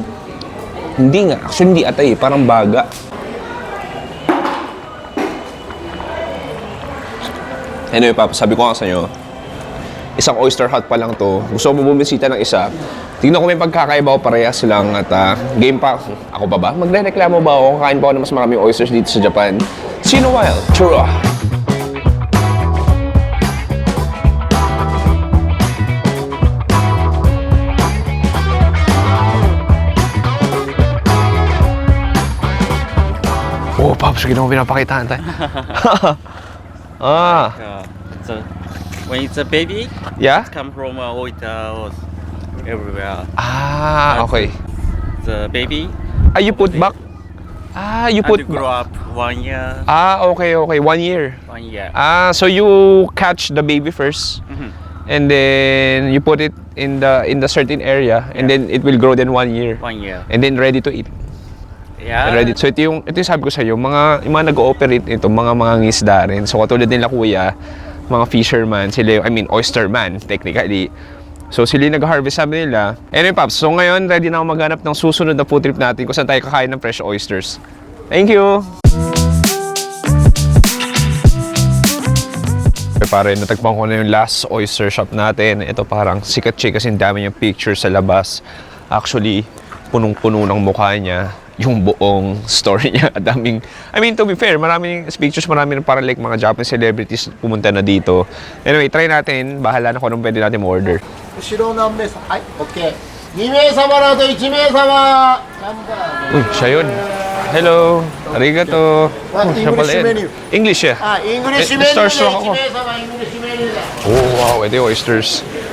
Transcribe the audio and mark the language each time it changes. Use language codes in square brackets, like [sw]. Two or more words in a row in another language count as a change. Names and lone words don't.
[tl] Hindi nga, actually hindi atay, parang baga. Anyway, Papa, sabi ko nga sa inyo, isang [en] oyster hut [tl] pa lang to. Gusto mo bumisita ng isa. Tingnan ko may pagkakaiba ko parehas lang at game pa. Ako pa ba? Magre-reklamo ba ako? Kakain pa ako ng mas maraming oysters dito sa Japan. [en] See you in a while. Churro! Oh, Pops, [tl] hindi mo pinapakitaan tayo. [en] So when it's a baby, Yeah? it come from with everywhere. Ah, okay. The baby, You put back? You and put... grow up 1 year, Okay. 1 year. 1 year. So you catch the baby first, Mhm. and then you put it in the certain area, and then it will grow then 1 year, 1 year. and then ready to eat. Yeah. Ready. [tl] So ito yung sabi ko sa iyo, yung mga nag-ooperate ito, mga ngisda rin. So katulad nila kuya, mga fisherman, sila yung, oysterman technically. So sila yung nag-harvest, sabi nila. Anyway, Pops, so ngayon ready na ako maghanap ng susunod na [en] food trip [tl] natin kung saan tayo kakain ng [en] fresh oysters. Thank you! [tl] Pare, natagpuan ko na yung last oyster shop natin. Ito parang sikat siya kasi dami yung picture sa labas. Actually, punong-puno ng mukha niya. Yung buong story niya. Daming, [en] to be fair, [tl] maraming pictures, marami parang like mga [en] Japanese celebrities [tl] pumunta na dito. Anyway, try natin. Bahala na kung anong pwede natin order. [ja] 後ろ何名様はい OK 2名様の後1名様ナンバー [tl] Uy, siya yun. Hello. Arigato. [en] What [tl] siya pala [en] English [tl] yun. [en] menu? [tl] English siya. [ja] あイングリッシュメニューで [en] Starstruck [ja] 1 [tl] ako. [ja] 名様イングリッシュメニューで [tl] Oh, wow. Ito yung oysters.